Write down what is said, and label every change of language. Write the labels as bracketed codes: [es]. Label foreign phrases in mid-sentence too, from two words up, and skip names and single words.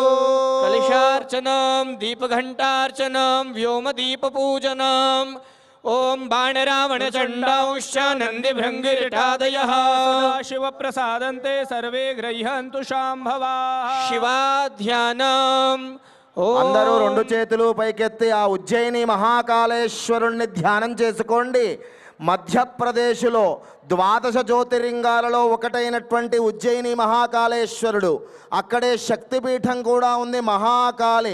[sa] कलशार्चनं दीपघण्टार्चनं व्योमदीपपूजनम् ओम बाणरावण चंडांश्च नन्दिभृङ्गिरिटादयः शिव प्रसादन्ते सर्वे गृह्यन्तु शाम्भवाः। शिवाध्यानम् [te] అందరూ రెండు చేతులు పైకెత్తి ఆ ఉజ్జయిని మహాకాళేశ్వరుణ్ణి ధ్యానం చేసుకోండి. మధ్యప్రదేశ్లో 12 జ్యోతిర్లింగాలలో ఒకటైనటువంటి ఉజ్జయిని మహాకాళేశ్వరుడు, అక్కడే శక్తిపీఠం కూడా ఉంది మహాకాళి.